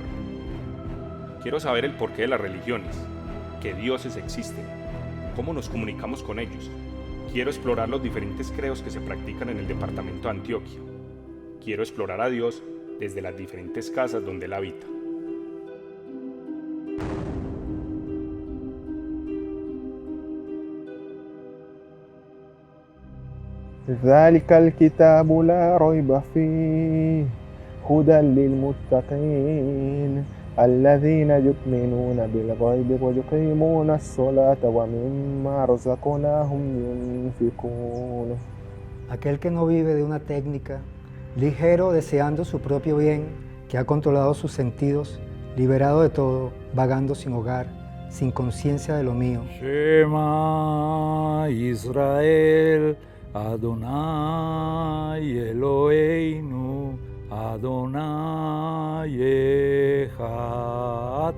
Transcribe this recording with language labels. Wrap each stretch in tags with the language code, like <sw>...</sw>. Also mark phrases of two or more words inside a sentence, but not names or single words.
<es>Quiero saber el porqué de las religiones, qué dioses existen, cómo nos comunicamos con ellos. Quiero explorar los diferentes credos que se practican en el departamento de Antioquia. Quiero explorar a Dios desde las diferentes casas donde Él habita.</es> <ar>ذلك الكتاب لا ريب فيه هدى للمتقين الذين يؤمنون بالغيب ويقيمون الصلاة ومما رزقناهم ينفقون.</ar> <es>Aquel que no vive de una técnica, ligero deseando su propio bien, que ha controlado sus sentidos, liberado de todo, vagando sin hogar, sin conciencia de lo mío.</es> <he>שמע ישראל, אדוני אלוהינו, אדוני אחד.</he>